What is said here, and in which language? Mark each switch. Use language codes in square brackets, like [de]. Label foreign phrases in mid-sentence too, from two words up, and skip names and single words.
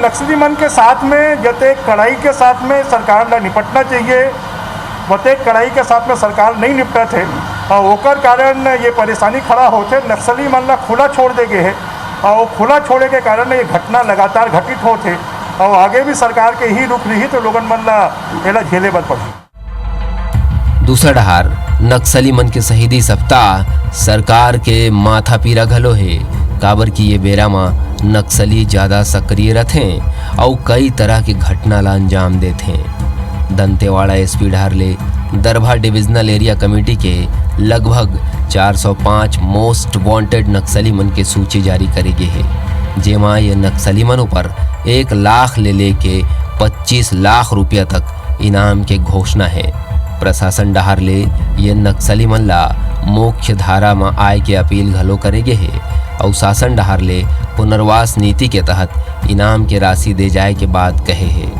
[hne] नक्सली मन के साथ में जते कड़ाई के साथ में सरकार ने निपटना चाहिए, वते कड़ाई के साथ में सरकार नहीं निपटा थे और ओकर कारण ये परेशानी खड़ा होते। नक्सली मन ला खुला छोड़ दे गए है और खुला छोड़े के कारण ये घटना लगातार घटित होते और आगे भी सरकार के ही रुक रही तो लोगन मन ला एला झेले बर पड़ी। दूसरा डहार नक्सली मन के शहीदी सप्ताह सरकार के माथा पीरा घलो है। काबर की ये बेरा में नक्सली ज्यादा सक्रिय रहते और कई तरह की घटना ला अंजाम देते। दंतेवाड़ा एसपी ढार ले दरभा डिविजनल एरिया कमेटी के लगभग 405 मोस्ट वांटेड नक्सली मन के सूची जारी करे गए है, जेमा ये नक्सली मन ऊपर 1 लाख ले लेके 25 लाख रुपया तक इनाम के घोषणा है। प्रशासन डहार ले ये नक्सली मन ला मुख्य धारा में आय के अपील घलो करे गए है और शासन डहार ले पुनर्वास नीति के तहत इनाम के राशि दे जाए के बाद कहे है।